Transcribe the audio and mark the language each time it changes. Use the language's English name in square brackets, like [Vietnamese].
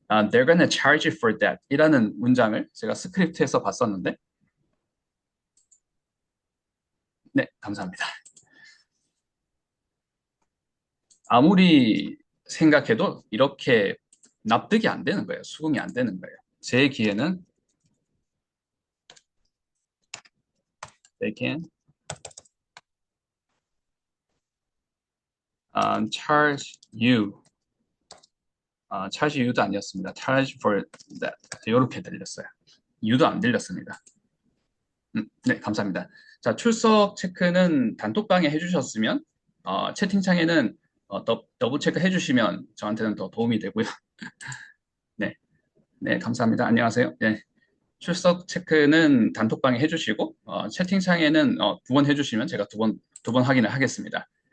[English] They're gonna charge you for that [Korean] 이라는 문장을 제가 스크립트에서 봤었는데 네, 감사합니다. 아무리 생각해도 이렇게 납득이 안 되는 거예요. 수긍이 안 되는 거예요. 제 귀에는 [English] they can charge you charge you [Korean] 도 아니었습니다. [English] charge for that [Korean] 이렇게 들렸어요. you도 안 들렸습니다. 네, 감사합니다. 자, 출석 체크는 단톡방에 해주셨으면 채팅창에는 더블 체크 해주시면 저한테는 더 도움이 되고요. 네, 네, 감사합니다. 안녕하세요. 네, 출석 체크는 단톡방에 해주시고 채팅창에는 두 번 해주시면 제가 두 번 확인을 하겠습니다.